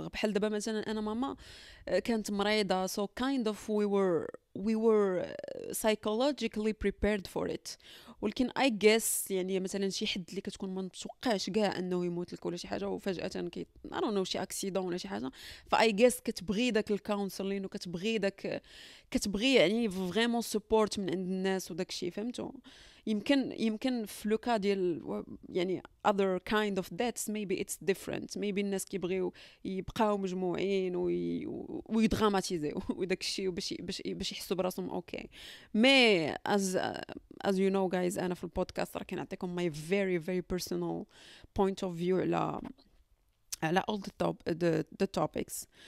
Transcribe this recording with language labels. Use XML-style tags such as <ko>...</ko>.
<ar>بحال دابا مثلا انا ماما كانت مريضه</ar> <en>so kind of we were psychologically prepared for it.</en> <ar>ولكن</ar> <en>I guess</en> <ar>يعني مثلا شي حد اللي كتكون ما متوقعش كاع انه يموت لك ولا شي حاجه وفجاه</ar> <en>I don't know</en> <ar>شي اكسيدون ولا شي حاجه، ف I guess كتبغي داك الكونسلين كتبغي يعني فريمون سبورت من عند الناس وداك الشيء. فهمتوا؟ يمكن في لوكا ديال يعني</ar> <en>other kind of deaths maybe it's different.</en> <ar>maybe الناس كيبغيو يبقاو مجموعين ويدراماتيزيو وداك الشيء باش يحسوا براسهم اوكي.</ar> <en>مي as you know guys</en> <ar>انا في البودكاست راه كنعطيكم</ar> <en>my very very personal point of view</en> <ar>على</ar> <en>all the topics.</en>